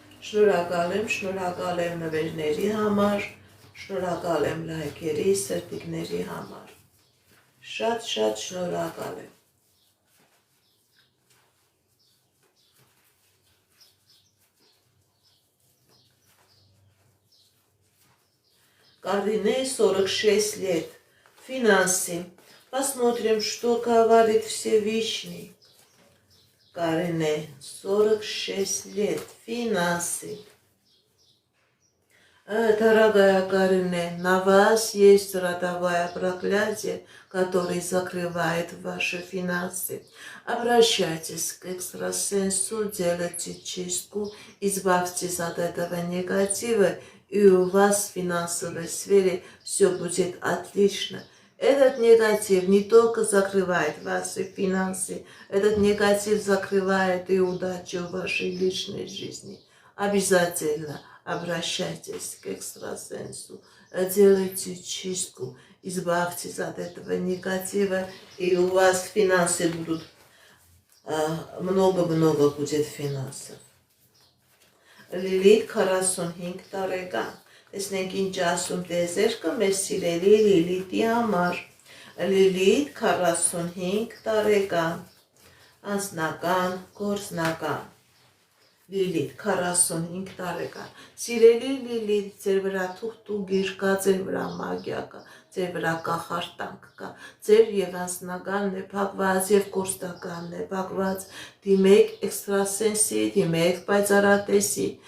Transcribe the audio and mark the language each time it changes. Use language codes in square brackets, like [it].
[hy] Շնորհակալ եմ նվերների համար, շնորհակալ եմ լայքերի, սրտիկների համար։ Շատ շնորհակալ եմ։ [ru] Карине 46 лет. Финансы. Посмотрим, что говорит Всевышний. Карине 46 лет. Финансы. Дорогая Карине, на вас есть родовое проклятие, которое закрывает ваши финансы. Обращайтесь к экстрасенсу, делайте чистку, избавьтесь от этого негатива, и у вас в финансовой сфере все будет отлично. Этот негатив не только закрывает ваши финансы, этот негатив закрывает и удачу в вашей личной жизни. Обязательно обращайтесь к экстрасенсу, делайте чистку, избавьтесь от этого негатива, и у вас финансы будут, много будет финансов. [hy] Լիլիթ 45 տարեկան, Տեսնենք ինչ ասում տեզերքը մեր սիրելի Լիլիթի համար։ Լիլիթ 45 տարեկան, անձնական, գործնական։ Լիլիթ 45 տարեկան։ Սիրելի Լիլիթ, ձեր վրա թուղթուգիր կա, ձեր վրա մագիա կա, ձեր վրա կախարդանք կա, ձեր եւ անձնականն է փակված եւ կորստականն է փակված, դիմեք էքստրասենսի, դիմեք պայծառատեսի,